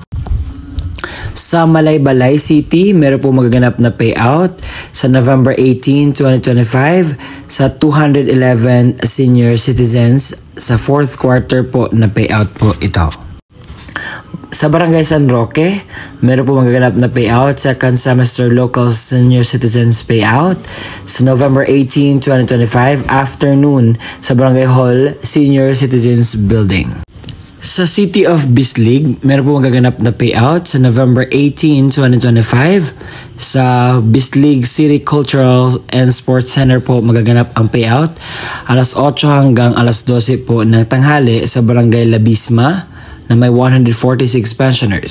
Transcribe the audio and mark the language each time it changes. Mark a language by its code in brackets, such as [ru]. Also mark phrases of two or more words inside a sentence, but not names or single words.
[tl] Sa Malaybalay City, meron po magaganap na payout sa November 18, 2025 sa 211 [en] senior citizens [tl] sa [en] 4th quarter [tl] po na payout po ito. Sa Barangay San Roque, meron po magaganap na payout, [en] second semester local senior citizens payout sa November 18, 2025 afternoon sa Barangay Hall Senior Citizens Building. [tl] Sa City of Bislig, meron po magaganap na payout sa November 18, 2025 sa Bislig City Cultural and Sports Center po magaganap ang payout alas 8 hanggang alas 12 po ng tanghali sa Barangay Labisma na may 146 pensioners.